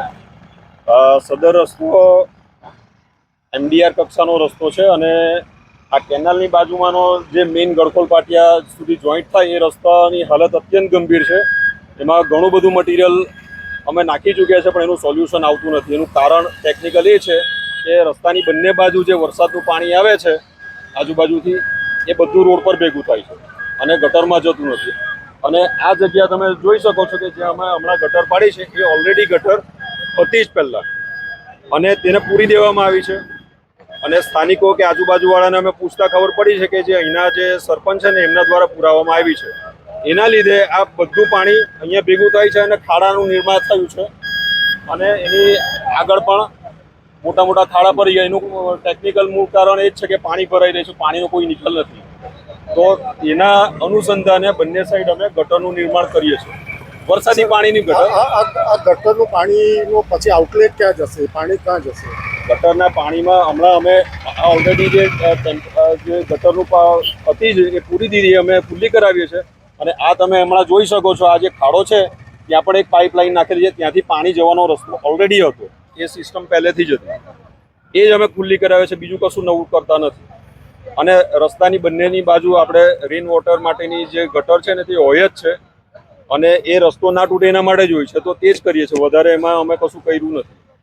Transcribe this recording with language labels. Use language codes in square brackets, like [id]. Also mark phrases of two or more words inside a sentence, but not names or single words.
[gu] સદર રસ્તો એમડીઆર કક્ષાનો રસ્તો હૈ અને આ કેનાલની બાજુમાનો જે મેન ગડખોલ પાટિયા સુધી જૉઇન્ટ થાય એ રસ્તાની હાલત અત્યંત ગંભીર હૈ। એમાં ઘણું બધું મટીરિયલ અમે નાખી ચૂક્યા છે પણ એનું સોલ્યૂશન આવતું નથી। એનું કારણ ટેક્નિકલ એ છે કે રસ્તાની બંને બાજુ જે વરસાદનું પાણી આવે છે આજુબાજુથી એ બધું રોડ પર ભેગું થાય છે અને ગટરમાં જતું નથી। અને આ જગ્યા તમે જોઈ શકો છો કે જ્યાં અમે હમણાં ગટર પાડી છે એ ઓલરેડી ગટર હતી જ પહેલાં અને તેને પૂરી દેવામાં આવી છે। અને સ્થાનિકો કે આજુબાજુવાળાને અમે પૂછતા ખબર પડી છે કે જે અહીંના જે સરપંચ છે ને એમના દ્વારા પુરાવવામાં આવી છે। એના લીધે આ બધું પાણી અહીંયા ભેગું થાય છે અને ખાડાનું નિર્માણ થયું છે અને એની આગળ પણ મોટા મોટા ખાડા પડી ગયા। એનું ટેકનિકલ મૂળ કારણ એ જ છે કે પાણી ભરાઈ રહ્યું છે, પાણીનો કોઈ નિકાલ નથી। તો એના અનુસંધાને બંને સાઇડ અમે ગટરનું નિર્માણ કરીએ છીએ। વરસાદી પાણીની ગટર આ ગટરનું પાણીનો પછી આઉટલેટ ક્યા જશે, પાણી ક્યાં જશે? ગટરના પાણીમાં હમણાં અમે ઑલરેડી જે ગટરનું હતી જ એ પૂરી દીદી અમે ખુલ્લી કરાવીએ છે અને આ તમે હમણાં જોઈ શકો છો। આ જે ખાડો છે ત્યાં પણ એક પાઇપલાઇન નાખેલી છે, ત્યાંથી પાણી જવાનો રસ્તો ઑલરેડી હતો। એ સિસ્ટમ પહેલેથી જ હતી, એ જ અમે ખુલ્લી કરાવીએ છે, બીજું કશું નવું કરતા નથી। અને રસ્તાની બંનેની બાજુ આપણે [en] rain water [gu] માટેની જે ગટર છે ને તે હોય જ છે અને એ રસ્તો ના તૂટે એના માટે જ હોય છે, તો તે જ કરીએ છીએ। વધારે એમાં અમે કશું કર્યું નથી।